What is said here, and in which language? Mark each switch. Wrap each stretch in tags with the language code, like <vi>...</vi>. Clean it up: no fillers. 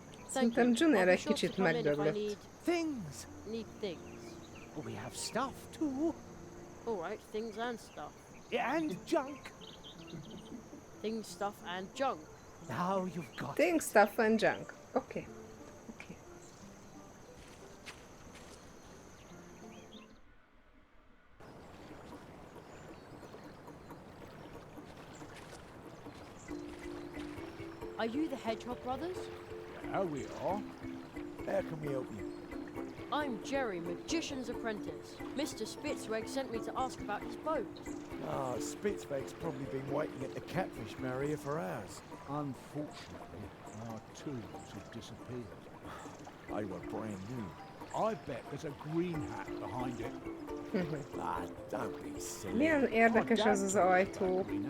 <hu>Szerintem Junior egy kicsit megdöglött.</hu> <en>Things! Need things. We have stuff too. Alright, things and stuff. And junk. Things, stuff, and junk. Now you've got Things, stuff and junk. Okay. Okay. Are you the Hedgehog brothers? Yeah, we are. How can we help you? I'm Jerry, Magician's apprentice. Mr. Spitzweg sent me to ask about his boat. Ah, Spitzweg's probably been waiting at the catfish barrier for hours. Unfortunately, our tools have disappeared. They were brand new. I bet there's a green hat behind it. Ah, don't be silly.</en> <hu>Milyen érdekes ez az ajtó.</hu>